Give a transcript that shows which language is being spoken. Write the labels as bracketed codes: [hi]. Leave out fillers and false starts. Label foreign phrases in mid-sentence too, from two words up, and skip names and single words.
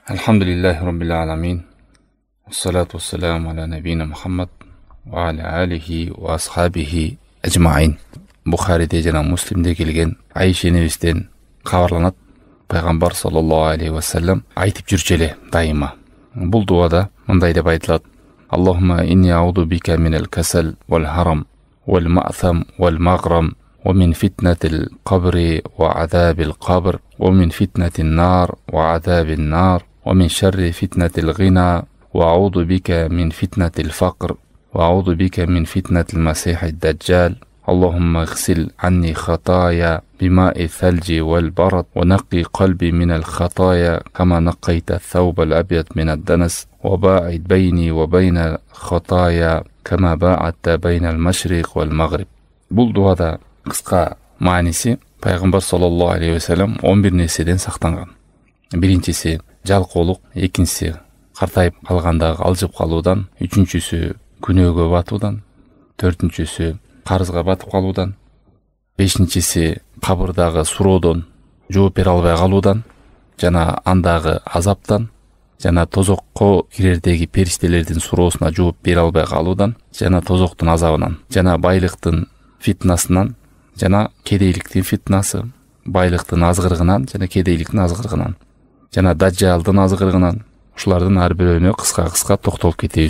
[ar] الحمد لله رب العالمين. الصلاة والسلام على نبينا محمد وعلى آله وأصحابه أجمعين. [ky] Bukhari'de jana Muslim'de kelgen Ayşe enebistен кабарланат. Пайгамбар [ar] صلى الله عليه وسلم [ky] айтып жүрчү эле дайыма. Бул дуада мындай деп айтылат: [ar] اللهم إني أعوذ بك من الكسل والهرم والمأثم والمغرم ومن فتنة القبر وعذاب القبر ومن فتنة النار وعذاب النار ومن شر فتنة الغنى وأعوذ بك من فتنة الفقر وأعوذ بك من فتنة المسيح الدجال اللهم اغسل عني خطايا بماء الثلج والبرد ونقي قلبي من الخطايا كما نقيت الثوب الأبيض من الدنس وباعد بيني وبين الخطايا كما باعدت بين المشرق والمغرب. [ky] Бул дуада кыска мааниси Пайгамбар [ar] صلى الله عليه وسلم [ky] 11 нерседен сактанган. Биринчиси жалкоолук, экинчиси картайып калгандагы алжып калуудан, үчүнчүсү күнөөгө батуудан, төртүнчүсү карызга батып калуудан, бешинчиси кабырдагы суроодон жооп бере албай калуудан жана андагы азаптан, жана тозокко кирердеги периштелердин суроосуна жооп бере албай калуудан, жана тозоктун азабынан, жана байлыктын фитнасынан, жана кедейликтин фитнасы, байлыктын азгырыгынан жана кедейликтин азгырыгынан, жана даджалдын азгырыгынан, ушулардын ар бирөөнө кыска токтолуп кетебиз.